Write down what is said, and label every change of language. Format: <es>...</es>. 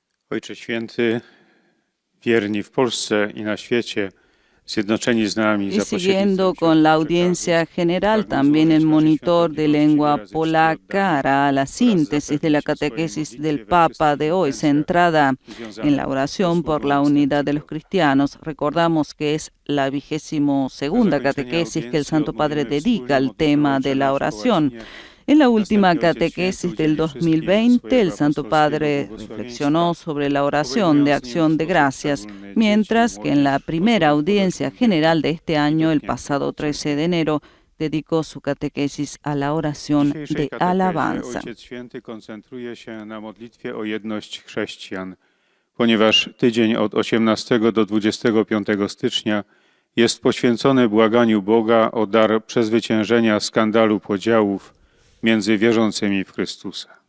<pl>Ojcze Święty, wierni w Polsce i na świecie, zjednoczeni z nami</pl> <es>Y siguiendo con la audiencia general, también el monitor de lengua polaca hará la síntesis de la catequesis del Papa de hoy, centrada en la oración por la unidad de los cristianos. Recordamos que es la 22ª catequesis que el Santo Padre dedica al tema de la oración. En la última catequesis del 2020, el Santo Padre reflexionó sobre la oración de acción de gracias, mientras que en la primera audiencia general de este año, el pasado 13 de enero, dedicó su catequesis a la oración</es> <pl>W dzisiejszej</pl> <es>de</es> <pl>katechezie</pl> <es>alabanza.</es> <pl>Ojciec Święty koncentruje się na modlitwie o jedność chrześcijan, ponieważ tydzień od 18 do 25 stycznia jest poświęcony błaganiu Boga o dar przezwyciężenia skandalu podziałów między wierzącymi w Chrystusa.</pl>